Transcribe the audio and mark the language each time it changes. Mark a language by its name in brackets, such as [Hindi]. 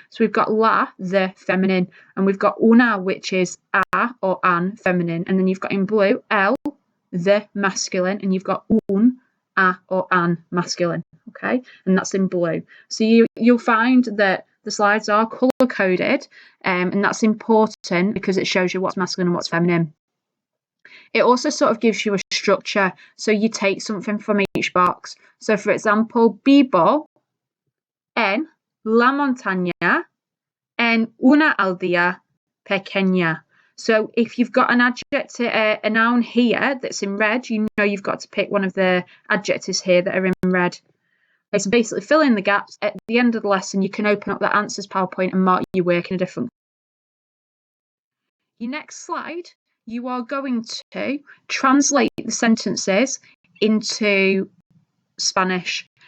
[English] So we've got la, the feminine, and we've got una, which is a or an, feminine, and then you've got in blue el, the masculine, and you've got un, a or an, masculine. Okay, and that's in blue. So you'll find that the slides are colour coded, and that's important because it shows you what's masculine and what's feminine. It also sort of gives you a structure, so you take something from each box. So for example, [Spanish] vivo en la montaña en una aldea pequeña. [English] So if you've got an adjective, a noun here that's in red, you know you've got to pick one of the adjectives here that are in red. Okay, so basically fill in the gaps. At the end of the lesson, you can open up the answers PowerPoint and mark your work in a different. Your next slide, you are going to translate the sentences into Spanish.